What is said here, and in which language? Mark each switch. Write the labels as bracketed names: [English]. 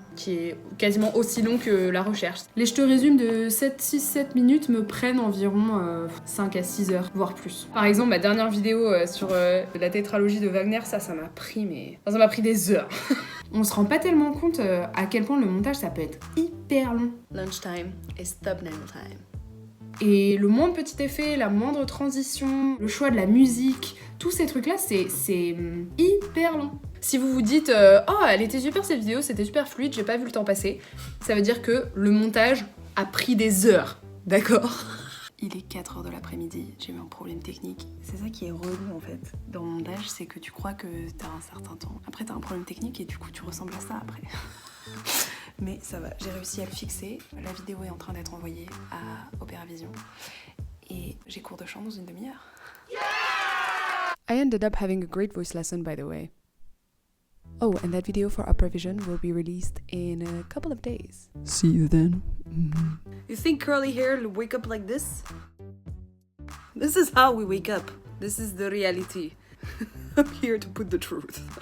[French] Qui est quasiment aussi long que la recherche. Les je te résume de 6-7 minutes me prennent environ 5 à 6 heures, voire plus. Par exemple, ma dernière vidéo sur la tétralogie de Wagner, ça m'a pris, ça m'a pris des heures. On se rend pas tellement compte à quel point le montage, ça peut être hyper long. [English] Lunchtime is thumbnail time. [French] Et le moindre petit effet, la moindre transition, le choix de la musique, tous ces trucs-là, c'est hyper long. Si vous vous dites « Oh, elle était super cette vidéo, c'était super fluide, j'ai pas vu le temps passer », ça veut dire que le montage a pris des heures, d'accord ? Il est 4h de l'après-midi, j'ai eu un problème technique. C'est ça qui est relou en fait dans le montage, c'est que tu crois que t'as un certain temps. Après t'as un problème technique et du coup tu ressembles à ça après. Mais ça va, j'ai réussi à le fixer. La vidéo est en train d'être envoyée à Opéra Vision. Et j'ai cours de chant dans une demi-heure. [English] I ended up having a great voice lesson, by the way. Oh, and that video for Opera Vision will be released in a couple of days. See you then. Mm-hmm. You think curly hair will wake up like this? This is how we wake up. This is the reality. I'm here to put the truth.